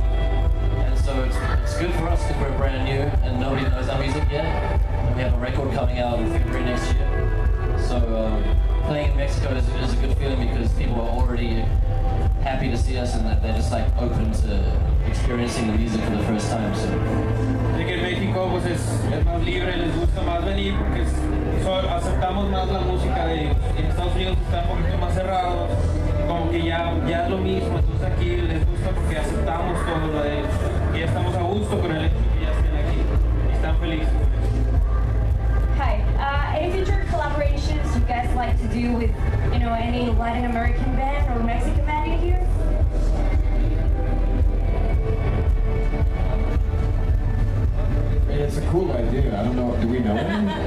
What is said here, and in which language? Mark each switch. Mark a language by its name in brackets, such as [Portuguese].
[English] And so it's good for us because we're brand new and nobody knows our music yet. And we have a record coming out in February next year. So playing in Mexico is a good feeling because people are already happy to see us and that they're just like open to experiencing the music for the first time. So. [Spanish] De que en México pues es más libre, les gusta más venir porque aceptamos más la música de ellos. En Estados Unidos está un poquito más cerrado, como que ya es lo mismo, entonces aquí les gusta porque aceptamos todo lo de ellos. Y ya estamos a gusto con el hecho que ya estén aquí y están felices. [English] Hi. Any future collaborations you guys like to do with, you know, any Latin American band or Mexican band in here? It's a cool idea. I don't know. Do we know him?